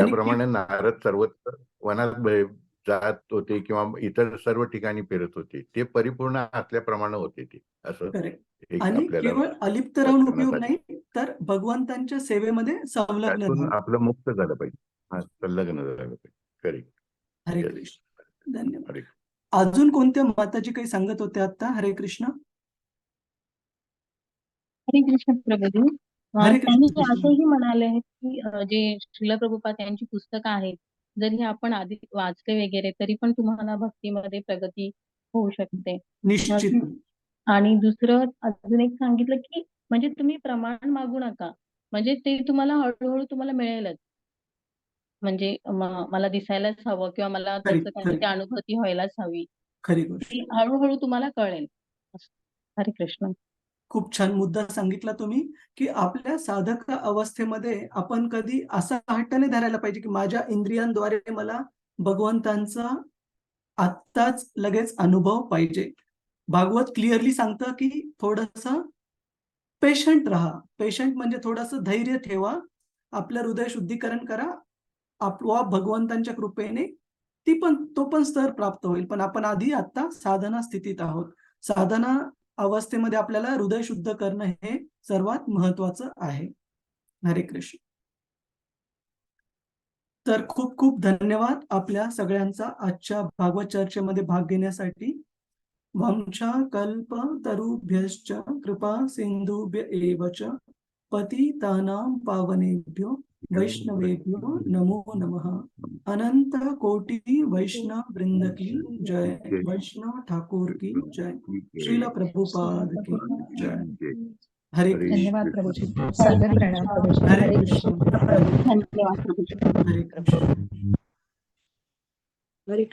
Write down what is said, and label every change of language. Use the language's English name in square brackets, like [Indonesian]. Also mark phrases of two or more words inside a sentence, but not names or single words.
[Marathi] ज्याप्रमाणे नारद सर्वत्र वनात जात होते किंवा इतर सर्व ठिकाणी फिरत होते, ते परिपूर्ण असल्याप्रमाणे होते ते, असं करेक्ट. एक आणि आपल्याला केवळ अलिप्त राहून उपयोग दर्शवण्यासाठी. नाही, तर भगवंतांच्या सेवेमध्ये संलग्न त्यातून झालं. आपलं मुक्त झालं पाहिजे. हा, संलग्न झालं पाहिजे. करेक्ट. हरे [English] Yes. [Marathi] कृष्ण. धन्यवाद. हरे अजून कोणत्या माताजी काही सांगत होते आता? हरे कृष्ण. हरे कृष्ण प्रभुजी. हरे त्यांनी कृष्ण. असंही म्हणाले आहेत की जे श्रील प्रभुपाद यांची पुस्तकं आहेत, जरी आपण आधी वाचले वगैरे तरी पण तुम्हाला भक्तीमध्ये प्रगती होऊ शकते. निश्चित. आणि दुसरं अजून एक सांगितलं की म्हणजे तुम्ही प्रमाण मागू नका, म्हणजे ते तुम्हाला हळूहळू तुम्हाला मिळेलच. म्हणजे मला दिसायलाच हवं किंवा मला खरी त्याचं खरी काहीतरी अनुभूती व्हायलाच हवी, खरी गोष्ट. ती हळूहळू तुम्हाला कळेल. हरे कृष्ण. खूप छान मुद्दा सांगितला तुम्ही, की आपल्या साधक अवस्थेमध्ये आपण कधी असा हट्ट नाही धरायला पाहिजे, की माझ्या इंद्रियांद्वारे मला भगवंतांचा आत्ताच लगेच अनुभव पाहिजे. भागवत क्लिअरली सांगतं, की थोडंसं पेशंट राहा. पेशंट म्हणजे थोडंसं धैर्य ठेवा. आपलं हृदय शुद्धीकरण करा. आपोआप भगवंतांच्या कृपेने तो पण स्तर प्राप्त होईल. पण आपण आधी आता साधना स्थितीत आहोत. साधना अवस्थेमध्ये आपल्याला हृदय शुद्ध करणं हे सर्वात महत्वाचं आहे. हरे कृष्ण. तर खूप खूप धन्यवाद आपल्या सगळ्यांचा आजच्या भागवत चर्चेमध्ये भाग घेण्यासाठी. [Sanskrit] वंशा कल्पतरुभ्यश्च कृपा सिंधुभ्य एव च पतितानां पावनेभ्यो वैष्णवेभ्यो नमो नमः. [Hindi] अनंत कोटि वैष्णव वृंद की जय. वैष्णव ठाकुर की जय. श्रील प्रभुपाद की जय. [Marathi] हरे कृष्ण. धन्यवाद प्रभुजी. सादर प्रणाम प्रभुजी. हरे हरे कृष्ण. कृष्ण. धन्यवाद प्रभुजी. हरे कृष्ण. हरे